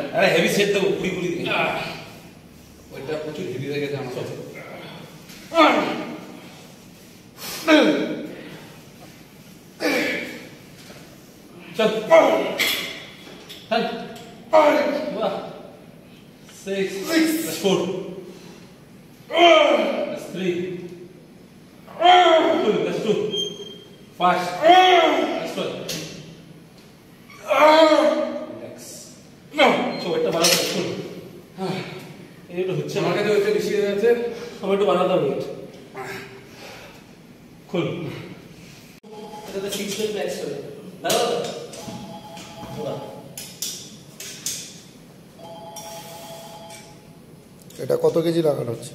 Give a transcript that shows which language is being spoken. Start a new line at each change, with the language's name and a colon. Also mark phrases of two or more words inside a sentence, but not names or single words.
Bangla: আরে
English: heavy set
Bangla: দেবো পুরি পুরি দিকে। ওইটা প্রচুর হেভি হয়ে গেছে আমার। চল। হ্যাঁ। 6.
English: Plus 4. Plus 3. Plus 2. 5. Plus 12. Relax.
Bangla: So এটা বাড়াতে হবে। এটা হচ্ছে আমার কাছে ওইটা বেশি হয়ে যাচ্ছে। আমি একটু বাড়াতে হবে। খুল। এটাতে 6
English: rep max
Bangla: হবে। দাও। এটা কত কেজি লাগানো হচ্ছে?